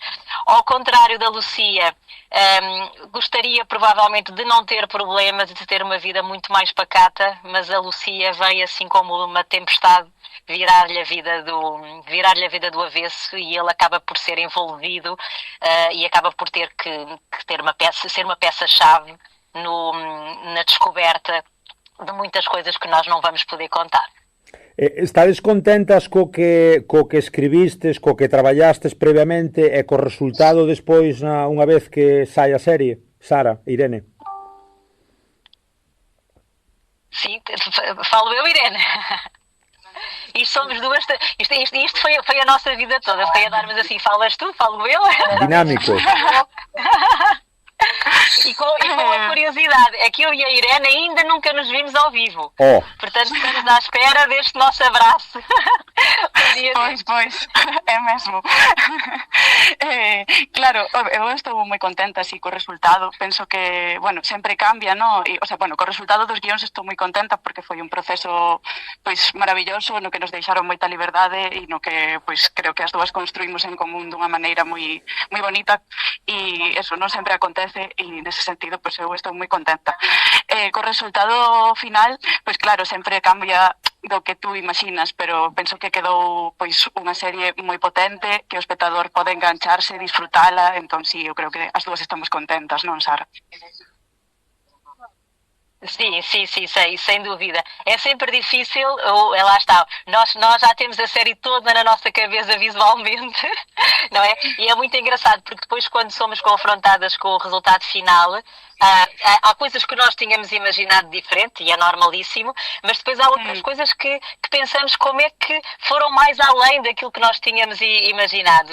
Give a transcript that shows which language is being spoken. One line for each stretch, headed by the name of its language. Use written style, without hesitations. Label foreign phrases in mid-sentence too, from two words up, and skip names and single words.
Portuguese: Ao contrário da Lucía, gostaria provavelmente de não ter problemas e de ter uma vida muito mais pacata, mas a Lucía veio assim como uma tempestade virar-lhe a vida do avesso e ele acaba por ser envolvido e acaba por ter que ser uma peça-chave na descoberta de muitas coisas que nós não vamos poder contar.
Galician: Estades contentas co que escribistes, co que traballastes previamente e co resultado despois unha vez que sai a serie? Sara, Irene.
Portuguese: Sim, falo eu, Irene. Isto somos duas. Isto foi a nossa vida toda. Foi a darmos assim, falas tu, falo eu. Dinâmico. E com a curiosidade, é que eu e a Irene ainda nunca nos vimos ao vivo. Portanto, estamos à espera deste nosso abraço Pois, é mesmo.
Galician: Claro, eu estou moi contenta así co resultado. Penso que, bueno, sempre cambia, ¿no? E,
Spanish: o sea,
Galician: bueno, co resultado dos guións estou moi contenta porque foi un proceso pois maravilloso no que nos deixaron moita liberdade e no que pois creo que as dúas construímos en común dunha maneira moi bonita e eso non sempre acontece e nese sentido pois eu estou moi contenta. Co resultado final, pois claro, sempre cambia do que tú imaginas, pero penso que quedou pois unha serie moi potente que o espectador pode engancharse, disfrutala, entón sí, eu creo que as dúas estamos contentas, non, Sara?
Portuguese: Sim, sem dúvida. É sempre difícil, lá está, nós já temos a série toda na nossa cabeça visualmente, não é? E é muito engraçado, porque depois quando somos confrontadas com o resultado final, há coisas que nós tínhamos imaginado diferente, e é normalíssimo, mas depois há outras coisas que pensamos como é que foram mais além daquilo que nós tínhamos imaginado.